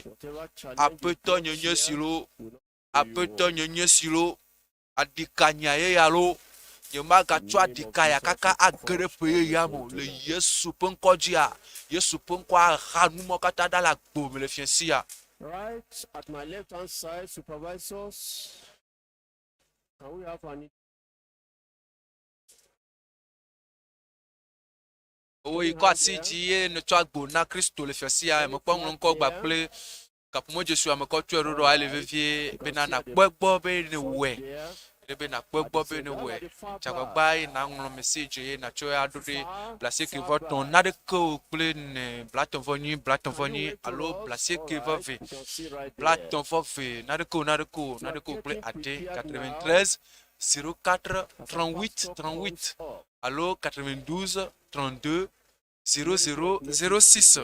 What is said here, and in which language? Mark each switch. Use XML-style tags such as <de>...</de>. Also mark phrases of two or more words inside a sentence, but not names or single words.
<ee>Aƒetɔ nyenye si lo aƒetɔ nyenye si lo adika nya ye ya lo nye magatsɔ adika ya kaka age ɖe ƒe ye ya me le Yesu ƒe ŋkɔ dzia Yesu ƒe ŋkɔ aha numɔ katã ɖa le agbo me le fiesi ya.</ee> <en>Right at my left hand side, supervisors. Can we have an</en> <ee>Owo yi kɔ asi dzi ye ne tsɔ agbo na Kristo le fiesi ya mekpɔ ŋlɔ ŋkɔ gba kple kaƒomɔ Jesu amekɔ tɔe ɖoɖo ale vevie bena nakpɔ egbɔ be ne wɔe. Be nakpɔ egbɔ be ne wɔe. Dzagbagba ye na ŋlɔ message ye natsɔ aɖo ɖe blasieke vɔ tɔn naɖeke o kple ne blatɔ̃vɔ nyi alo blasieke vɔ ve blatɔ̃vɔ ve naɖeke o kple ade 93 04 38 38 alo 92 32 00 06.</ee>